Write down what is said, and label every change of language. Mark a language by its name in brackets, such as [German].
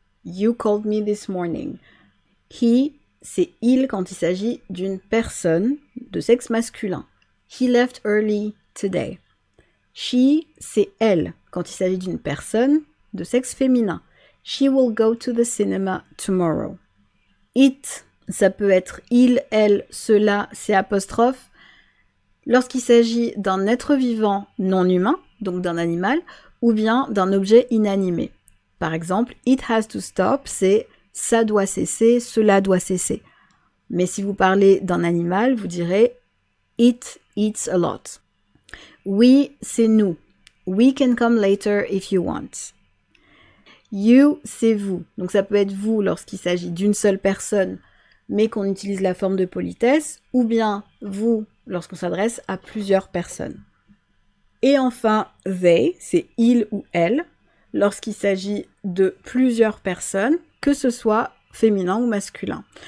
[English] You called me this morning. [French] He, c'est il quand il s'agit d'une personne de sexe masculin. [English] He left early today. [French] She, c'est elle quand il s'agit d'une personne de sexe féminin. [English] She will go to the cinema tomorrow. [French] It, ça peut être il, elle, cela, c'est apostrophe. Lorsqu'il s'agit d'un être vivant non humain, donc d'un animal, ou bien d'un objet inanimé. Par exemple, [English] it has to stop, [French] c'est ça doit cesser, cela doit cesser. Mais si vous parlez d'un animal, vous direz [English] it eats a lot. [French] We, c'est nous. [English] We can come later if you want. [French] You, c'est vous. Donc ça peut être vous lorsqu'il s'agit d'une seule personne, mais qu'on utilise la forme de politesse, ou bien vous lorsqu'on s'adresse à plusieurs personnes. Et enfin, they, c'est il ou elle, lorsqu'il s'agit de plusieurs personnes, que ce soit féminin ou masculin.